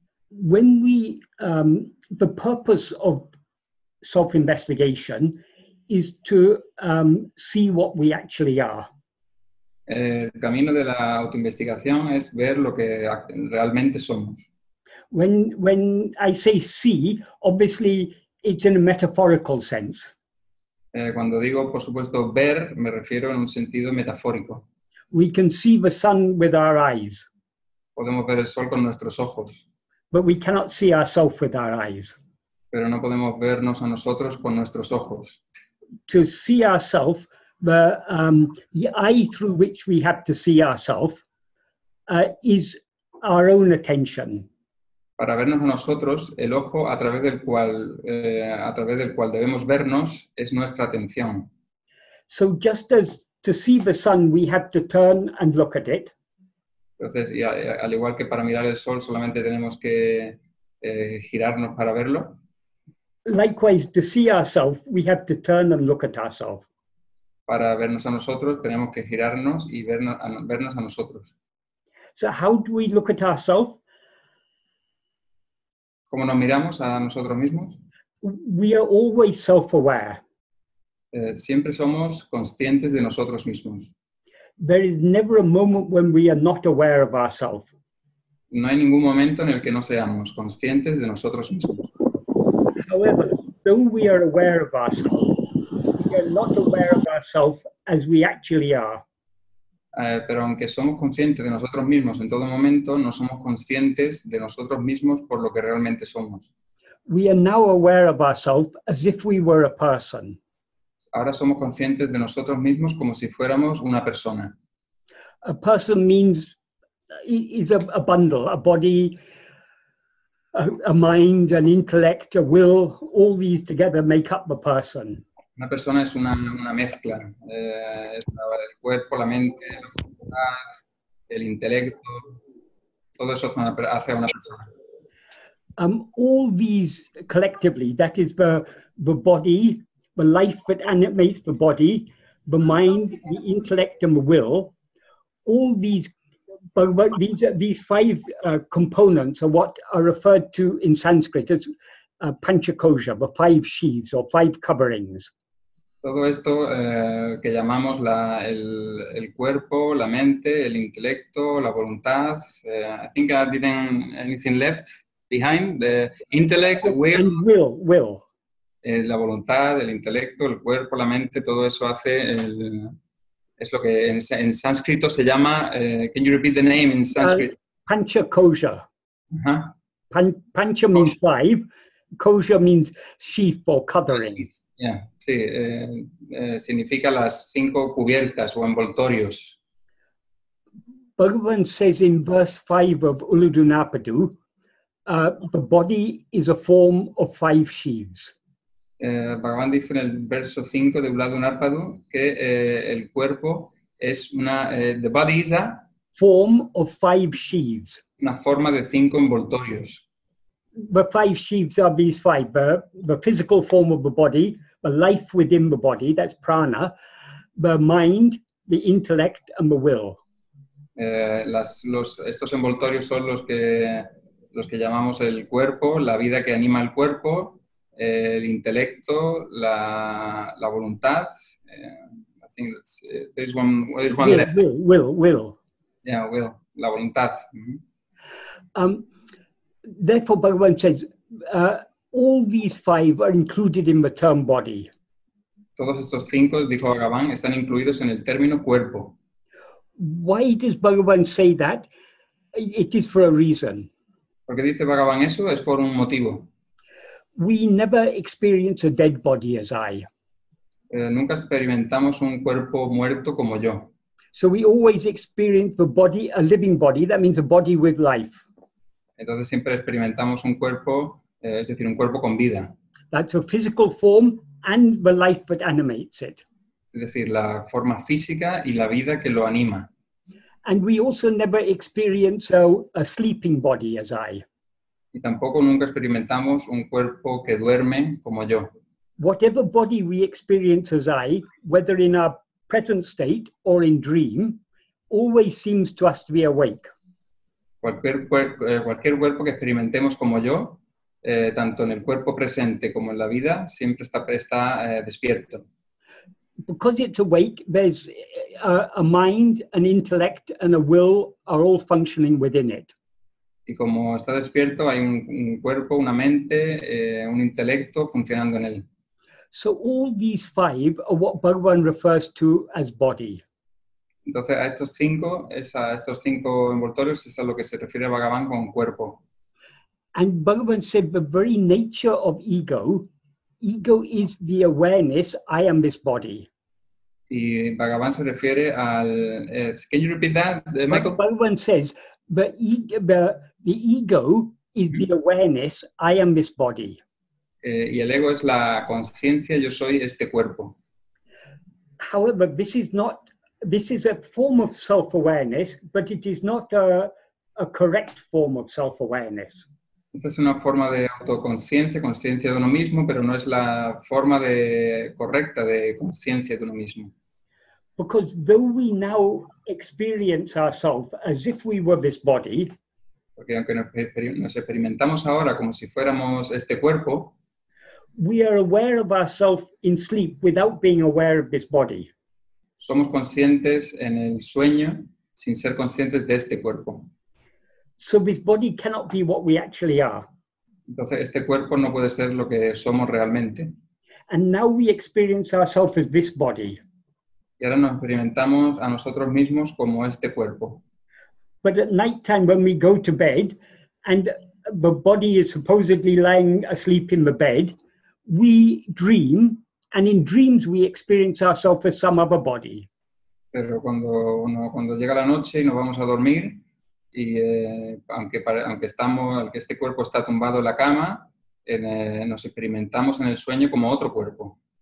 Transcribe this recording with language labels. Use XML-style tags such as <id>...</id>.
<en>When the purpose of self-investigation is to see what we actually are.</en> <es>El camino de la autoinvestigación es ver lo que realmente somos.</es> <en>When I say see, obviously it's in a metaphorical sense.</en> <es>Cuando digo, por supuesto, ver, me refiero en un sentido metafórico.</es> <en>We can see the sun with our eyes.</en> <es>Podemos ver el sol con nuestros ojos.</es> <en>But we cannot see ourselves with our eyes.</en> <es>Pero no podemos vernos a nosotros con nuestros ojos.</es> <en>To see ourselves, the eye through which we have to see ourselves is our own attention.</en> <es>Para vernos a nosotros, el ojo a través del cual debemos vernos es nuestra atención.</es> <en>So just as to see the sun, we have to turn and look at it.</en> <es>Entonces, al igual que para mirar el sol solamente tenemos que girarnos para verlo.</es> <en>Likewise, to see ourselves, we have to turn and look at ourselves.</en> <es>Para vernos a nosotros tenemos que girarnos y vernos a nosotros.</es> <en>So how do we look at ourselves?</en> <es>¿Cómo nos miramos a nosotros mismos?</es> <en>We are always self-aware.</en> <es>Siempre somos conscientes de nosotros mismos.</es> <en>There is never a moment when we are not aware of ourselves.</en> <es>No hay ningún momento en el que no seamos conscientes de nosotros mismos.</es> <en>However, though we are aware of ourselves, we are not aware of ourselves as we actually are.</en> <es>Pero aunque somos conscientes de nosotros mismos en todo momento, no somos conscientes de nosotros mismos por lo que realmente somos.</es> <en>We are now aware of ourselves as if we were a person.</en> <es>Ahora somos conscientes de nosotros mismos como si fuéramos una persona.</es> <en>A person means is a bundle, a body, a mind, an intellect, a will, all these together make up the person.</en> <es>Una persona es una mezcla, es el cuerpo, la mente, la voluntad, el intelecto, todo eso hace a una persona.</es> <en>All these collectively, that is the body, the life that animates the body, the mind, the intellect, and the will, all these five components are what are referred to in Sanskrit as panchakosha, the five sheaths or five coverings.</en> <es>Todo esto que llamamos el cuerpo, la mente, el intelecto, la voluntad.</es> <en>I think I didn't anything left behind. The intellect, will. And will.</en> <es>La voluntad, el intelecto, el cuerpo, la mente, todo eso hace es lo que en sánscrito se llama.</es> <en>Can you repeat the name in Sanskrit?</en> <sa>Pancha kosha. Uh-huh.</sa> <en>Pancha means 5. Kosha means sheath or covering.</en> <es>Yeah, sí, significa las 5 cubiertas o envoltorios.</es> <en>Bhagavan says in verse 5 of Uludunapadu, the body is a form of 5 sheaths.</en> <es>Bhagavan dice en el verso 5 de Uludunapadu que el cuerpo es</es> <en>the body is a form of 5 sheaths.</en> <es>Una forma de 5 envoltorios.</es> <en>The 5 sheaths are these 5, the physical form of the body, the life within the body, that's prana, the mind, the intellect, and the will.</en> <es>Estos envoltorios son los que llamamos el cuerpo, la vida que anima el cuerpo, el intelecto, la voluntad.</es> <en>I think there's one left. Will.</en> <es>Yeah, will, la voluntad. Mm-hmm.</es> <en>Therefore, Bhagavan says, all these 5 are included in the term body.</en> <es>Todos estos 5, dijo Bhagavan, están incluidos en el término cuerpo.</es> <en>Why does Bhagavan say that? It is for a reason.</en> <es>¿Por qué dice Bhagavan eso? Es por un motivo.</es> <en>We never experience a dead body as I.</en> <es>Nunca experimentamos un cuerpo muerto como yo.</es> <en>So we always experience the body, a living body, that means a body with life.</en> <es>Entonces siempre experimentamos un cuerpo, es decir, un cuerpo con vida.</es> <en>That's a physical form and the life that animates it.</en> <es>Es decir, la forma física y la vida que lo anima.</es> <en>And we also never experience a sleeping body as I.</en> <es>Y tampoco nunca experimentamos un cuerpo que duerme como yo.</es> <en>Whatever body we experience as I, whether in our present state or in dream, always seems to us to be awake.</en> <es>Cualquier cuerpo que experimentemos como yo, tanto en el cuerpo presente como en la vida, siempre está despierto.</es> <en>Because it's awake, there's a mind, an intellect, and a will are all functioning within it.</en> <es>Y como está despierto, hay un cuerpo, una mente, un intelecto funcionando en él.</es> <en>So all these 5 are what Bhagavan refers to as body.</en> <es>Entonces, a estos 5 envoltorios es a lo que se refiere Bhagavan con cuerpo.</es> <en>And Bhagavan said the very nature of ego is the awareness, I am this body.</en> <es>Y Bhagavan se refiere al...</es> <en>can you repeat that, Michael? Bhagavan says the ego is the awareness, I am this body.</en> <es>Y el ego es la conciencia, yo soy este cuerpo.</es> <en>However, this is a form of self-awareness, but it is not a correct form of self-awareness.</en> <es>Esta es una forma de autoconciencia, conciencia de uno mismo, pero no es la forma correcta de conciencia de uno mismo.</es> <en>Because though we now experience ourselves as if we were this body,</en> <es>porque aunque nos experimentamos ahora como si fuéramos este cuerpo,</es> <en>we are aware of ourselves in sleep without being aware of this body.</en> <es>Somos conscientes en el sueño sin ser conscientes de este cuerpo.</es> <en>So this body cannot be what we actually are.</en> <es>Entonces este cuerpo no puede ser lo que somos realmente.</es> <en>And now we experience ourselves as this body.</en> <es>Y ahora nos experimentamos a nosotros mismos como este cuerpo.</es> <en>But at night time when we go to bed and the body is supposedly lying asleep in the bed, we dream, and in dreams we experience ourselves as some other body.</en> <es>Pero cuando llega la noche y nos vamos a dormir, y aunque este cuerpo está tumbado en la cama, nos experimentamos en el sueño como otro cuerpo.</es>